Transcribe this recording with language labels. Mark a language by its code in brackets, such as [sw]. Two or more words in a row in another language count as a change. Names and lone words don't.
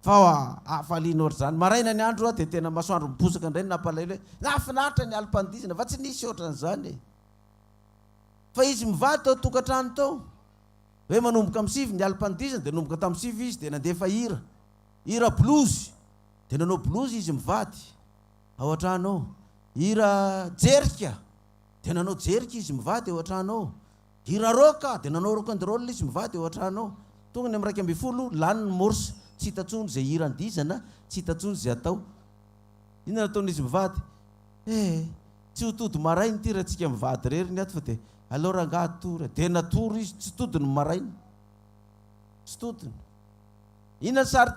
[mg] fa afaliana oatra zany maraina ny andro dia tena masoandro miposaka indray nampalailo hoe nafinaritra ny alim-pandizana fa tsy nisy ohatran'izany fa izy mivady tao tokantrano tao hoe manomboka amin'ny sivy ny alim-pandizana dia nomboka tamin'ny sivy izy dia nandefa hira blozy dia nanao blozy izy mivady ao an-trano ao hira jerika dia nanao jerika izy mivady ao an-trano ao hira roka dia nanao [en] rock and roll [mg] izy mivady ao an-trano ao tonga ny amin'ny 1 lany ny morsa tsy hitatsony zay hirandizana tsy hitatsony zay atao inona nataon'izy mivady tsy ho todo marainy ty raha tsika mivady rery ny ato fa dia aleo rangaha tory dia natory izy tsy todiny marainy tsy todiny inona sary